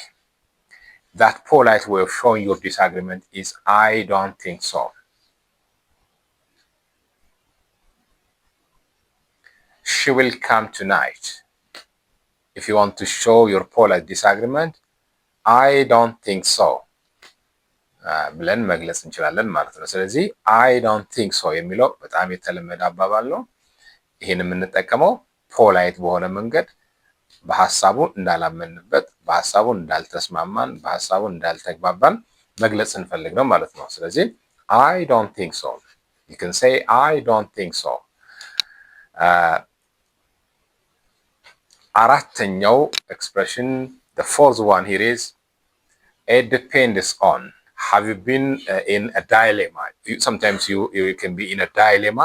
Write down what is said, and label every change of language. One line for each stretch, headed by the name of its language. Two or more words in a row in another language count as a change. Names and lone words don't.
English: That polite way of showing your disagreement is I don't think so. She will come tonight. If you want to show your polite disagreement, I don't think so
Amharic: ብለን መግለጽ እንችላለን ማለት ነው። ስለዚህ
English: I don't think so
Amharic: የሚለው በጣም የተለመደ አባባል ነው። ይህን የምንጠቀመው ፖላይት በሆነ መንገድ በሐሳቡ እንዳላመንበት፣ በሐሳቡ እንዳልተስማማን፣ በሐሳቡ እንዳልተግባባን መግለጽ እንፈልግ ነው ማለት ነው። ስለዚህ
English: I don't think so. You can say I don't think so. አራተኛው expression, the fourth one here is it depends on. Have you been in a dilemma? Sometimes you can be in a dilemma.